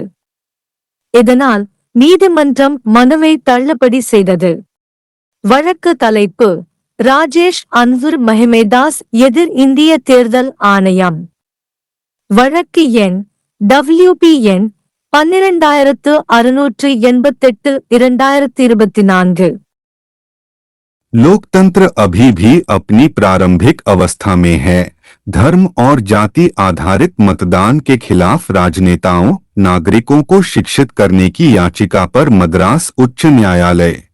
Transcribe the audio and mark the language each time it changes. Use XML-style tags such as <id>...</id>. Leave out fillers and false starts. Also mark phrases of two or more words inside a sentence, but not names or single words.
<ta>இதனால் நீதிமன்றம் மனுவை தள்ளுபடி செய்தது. வழக்கு தலைப்பு: ராஜேஷ் அன்வர் மஹிமேதாஸ் எதிர் இந்திய தேர்தல் ஆணையம். வழக்கு எண் WP-எண் 12688/2024।</ta> <hi>लोकतंत्र अभी भी अपनी प्रारंभिक अवस्था में है। धर्म और जाति आधारित मतदान के खिलाफ राजनेताओं, नागरिकों को शिक्षित करने की याचिका पर मद्रास उच्च न्यायालय।</hi>